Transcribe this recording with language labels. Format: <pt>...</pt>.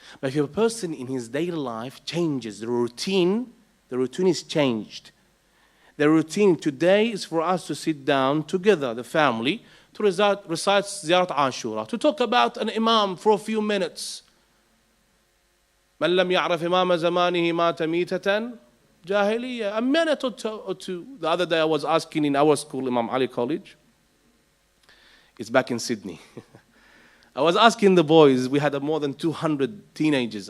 <en>But if a person in his daily life changes the routine is changed. The routine today is for us to sit down together, the family, to recite Ziyarat Ashura, to talk about an imam for a few minutes.</en> <ar>من لم يعرف إمام زمانه مات ميتة جاهلية.</ar> <en>A minute or two. The other day I was asking in our school, Imam Ali College. It's back in Sydney. I was asking the boys, we had more than 200 teenagers.</en>